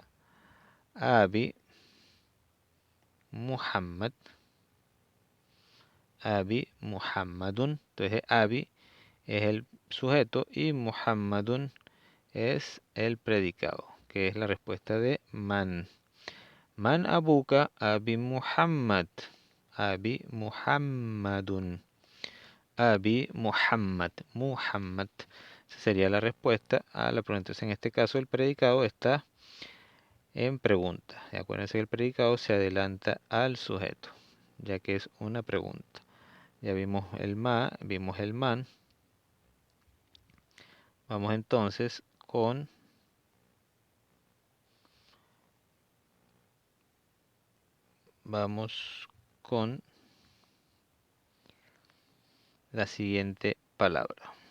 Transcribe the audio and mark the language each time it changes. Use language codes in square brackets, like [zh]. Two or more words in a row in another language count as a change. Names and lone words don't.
[ar] أبي محمد، أبي محمدٌ. [es] Entonces Abi es el sujeto y Muhammadun es el predicado, que es la respuesta de man. [ar] من أبوك أبي محمد. أبي محمدٌ. أبي محمد. Muhammad. [es] Esa sería la respuesta a la pregunta. Entonces, en este caso, el predicado está en pregunta. Y acuérdense que el predicado se adelanta al sujeto, ya que es una pregunta. Ya vimos el ma, vimos el man. Vamos entonces con la siguiente palabra.